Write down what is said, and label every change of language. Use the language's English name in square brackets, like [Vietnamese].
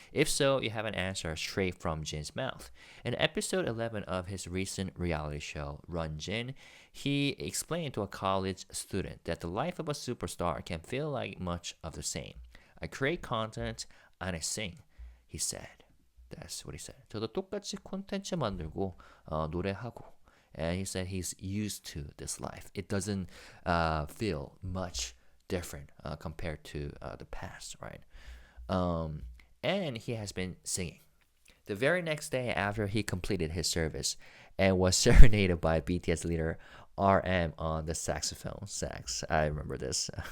[English] If so, you have an answer straight from Jin's mouth. In episode 11 of his recent reality show, Run Jin, he explained to a college student that the life of a superstar can feel like much of the same. I create content and I sing, he said. That's what he said. [Korean] 저도 똑같이 콘텐츠 만들고 노래하고. [English] And he said he's used to this life. It doesn't feel much different compared to the past, right? And he has been singing. The very next day after he completed his service and was serenaded by BTS leader RM on the saxophone. Sax. I remember this.